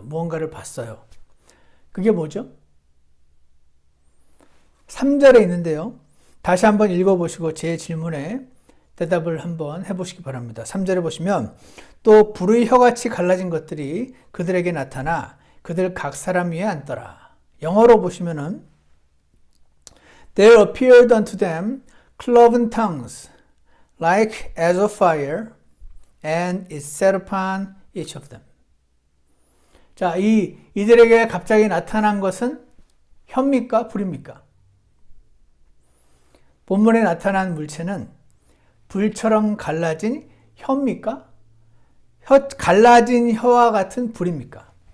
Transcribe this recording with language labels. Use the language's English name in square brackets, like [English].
[Korean] 무언가를 봤어요. 그게 뭐죠? 3절에 있는데요. 다시 한번 읽어보시고 제 질문에 대답을 한번 해보시기 바랍니다. 3절에 보시면 또 불의 혀같이 갈라진 것들이 그들에게 나타나 그들 각 사람 위에 앉더라. 영어로 보시면은 [English] There appeared unto them cloven tongues like as of fire and it sat upon each of them. [Korean] 자, 이들에게 갑자기 나타난 것은 혀입니까? 불입니까? 본문에 나타난 물체는 불처럼 갈라진 혀입니까? 갈라진 혀와 같은 불입니까?